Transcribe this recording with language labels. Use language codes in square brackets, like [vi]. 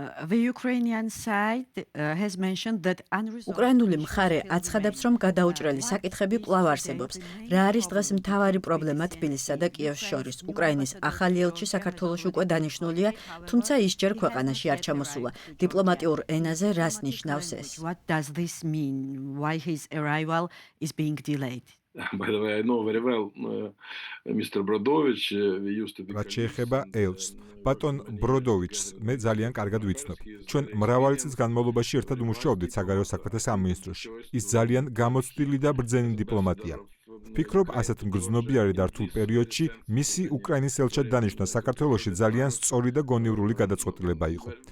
[en] The Ukrainian side has mentioned that [ka] უკრაინული მხარე აცხადებს, რომ გადაუჭრელი საკითხები კვლავ არსებობს. რა არის დღეს მთავარი პრობლემა თბილისსა და კიევს შორის? უკრაინის ახალი ელჩი საქართველოში უკვე დანიშნულია, თუმცა ის ჯერ ქვეყანაში არ ჩამოსულა. დიპლომატიურ ენაზე რას ნიშნავს ეს? [en] What does this mean? Why his arrival is being delayed? By the way, I know very well Mr. Brodovich. We used to be. [ka] რაც შეეხება ელჩს, ბატონ ბროდოვიჩს მე ძალიან კარგად ვიცნობ. ჩვენ მრავალი წლის განმავლობაში ერთად ვმუშაობდით საგარეო საქმეთა სამინისტროში. ის ძალიან გამოცდილი და ბრძენი დიპლომატია. ვფიქრობ, ასეთ მგრძნობიარე და რთულ პერიოდში მისი უკრაინის ელჩად დანიშნა საქართველოში ძალიან სწორი და გონივრული გადაწყვეტილება იყო.